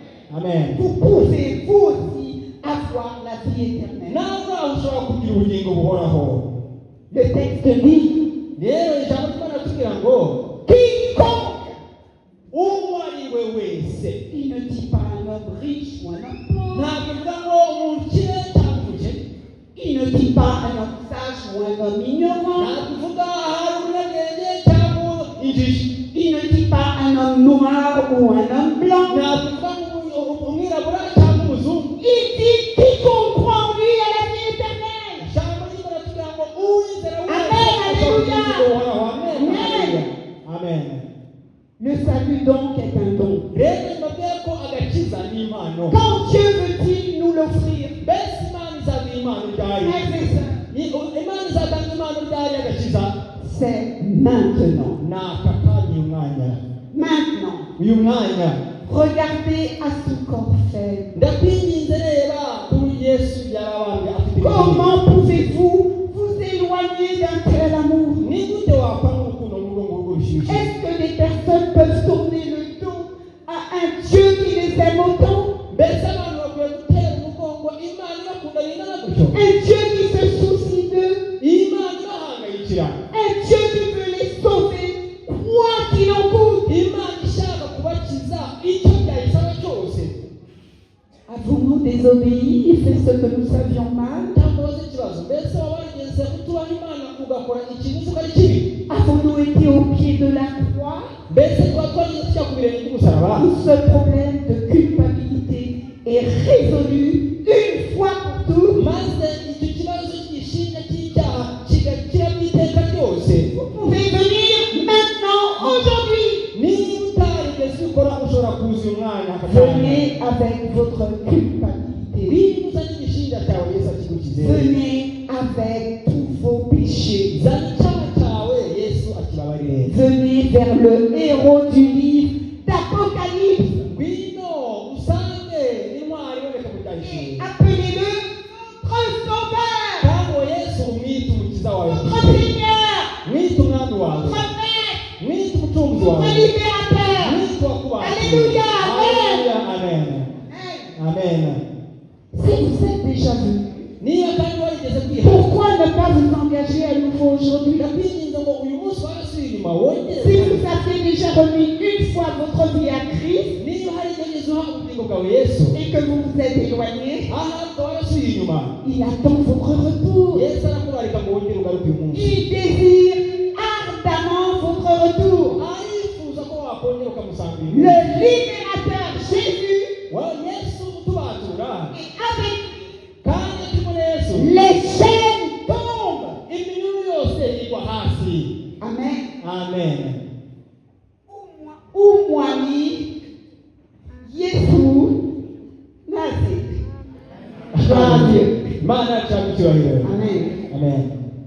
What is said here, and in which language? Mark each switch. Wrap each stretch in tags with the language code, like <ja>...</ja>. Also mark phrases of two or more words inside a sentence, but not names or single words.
<fr>Amen. vous pouvez vous aussi avoir la vie éternelle.</fr> <rw>Nawe ushobora kugira ubugingo buhoraho.</rw> <fr>Le texte dit,</fr> <rw>Rero ijambo ry'Imana tugira ngo</rw> <fr>quiconque,</fr> <rw>uwo ari we wese.</rw> <fr>il ne dit pas un homme riche ou un homme pauvre.</fr> <rw>Ntabwo ivuga ngo umukire cyangwa umukene.</rw> <fr>Il ne dit pas un homme sage ou un homme ignorant.</fr> <rw>Ntabwo ivuga ahari umunyabwenge cyangwa injiji.</rw> <fr>Il ne dit pas un homme noir ou un homme blanc.</fr> <rw>Ntabwo ivuga umwirabura cyangwa umuzungu.</rw> <fr>Il dit quiconque croit en lui a la vie éternelle.</fr> <rw>Ijambo ry'Imana tugira ngo uwizera wese</rw> <fr>Amen,</fr> <rw>ashobora kugira</rw> <fr>alléluia.</fr> <rw>ubugingo buhoraho. Amen. Amen. Amen.</rw> <fr>Le salut donc est un don.</fr> <rw>Rero mbabwira ko agakiza ni impano.</rw> <fr>Quand Dieu veut-il nous l'offrir?</fr> <rw>Mbese Imana izaduha impano ryayo.</rw> <fr>Frères et sœurs,</fr> <rw>Imana izatanga impano ryayo agakiza.</rw> <fr>c'est maintenant.</fr> <rw>Ni aka kanya uyu mwanya.</rw> <fr>Maintenant,</fr> <rw>Uyu mwanya.</rw> <fr>regardez à son corps faible.</fr> <rw>Ndakwinginze reba kuri Yesu yarabambwe afite ibintu.</rw> <fr>Comment pouvez-vous vous éloigner d'un tel amour?</fr> <rw>Ni gute wakwanga urukundo nk'urwo ngurwo rushyushye?</rw> <fr>Est-ce que des personnes peuvent tourner le dos à un Dieu qui les aime autant?</fr> <rw>Mbese abantu bakwiye gutera umugongo Imana ibakunda bingana gutyo?</rw> <fr>Un Dieu qui se soucie d'eux?</fr> <rw>Imana ibahangayikira.</rw> <fr>Un Dieu qui veut les sauver, quoi qu'il en coûte?</fr> <rw>Imana ishaka kubakiza icyo byayisaba cyose.</rw> <fr>Avons-nous désobéi et fait ce que nous savions mal?</fr> <rw>Ntamubaze ikibazo. Mbese waba warigeze kutubaha Imana ugakora ikintu uzi ko ari kibi?</rw> <fr>Avons-nous été au pied de la croix?</fr> <rw>Mbese tuba twageze tujya ku birenge by'umusaraba?</rw> <fr>Où ce problème de culpabilité est résolu une fois pour toutes?</fr> <rw>Maze icyo kibazo cy'ishinja cy'icyaha kigakira mu iteka ryose.</rw> <fr>Vous pouvez venir maintenant, aujourd'hui.</fr> <rw>Niba utarigeze ubikora ushobora kuza uyu mwanya</rw> <fr>Venez avec votre culpabilité.</fr> <rw>Niba uzanye igishinja cyawe Yesu akigukize.</rw> <fr>Venez avec tous vos péchés.</fr> <rw>Zana icyaha cyawe Yesu akibabarire.</rw> <fr>Venez vers le héros du livre d'Apocalypse.</fr> <rw>Ngwino usange intwari iboneka mu byahishuriwe.</rw> <fr>Appelez-le votre sauveur,</fr> <rw>Kandi uwo Yesu umwite umukiza wawe.</rw> <fr>votre Seigneur,</fr> <rw>Mwite umwami wawe.</rw> <fr>votre Maître,</fr> <rw>Mwite umucunguzi wawe.</rw> <fr>votre libérateur.</fr> <rw>Mwite wakubaye.</rw> <fr>Alléluia, amen. Amen. Amen. Si vous êtes déjà venu,</fr> <rw>Niba kandi warigeze kwihana.</rw> <fr>pourquoi ne pas vous engager à nouveau aujourd'hui?</fr> <rw>Ndakwinginze ngo uyu munsi warasuye inyuma wongere.</rw> <fr>Si vous avez déjà remis une fois votre vie à Christ</fr> <rw>Niba hari ibyo Yesu uha ubugingo bwawe Yesu.</rw> <fr>et que vous vous êtes éloigné,</fr> <rw>Aha ukaba warasuye inyuma.</rw> <fr>il attend votre retour.</fr> <rw>Yesu arakurarika ngo wongere ugaruke uyu munsi.</rw> <fr>Il désire ardemment votre retour.</fr> <rw>Arifuza ko wakongera ukamusanga uyu</rw> <fr>Le</fr> <rw>munsi.</rw> <fr>libérateur Jésus</fr> <rw>Wa Yesu utubatura.</rw> <fr>est avec</fr> <rw>Kandi turimo na Yesu.</rw> <fr>les chaînes tombent.</fr> <rw>Iminyururu yose igwa hasi. Amen. Amen. Umwami Yesu Nazi.</rw> <fr>Gloire à Dieu.</fr> <rw>Imana yacu icyubahiro. Amen. Amen.</rw>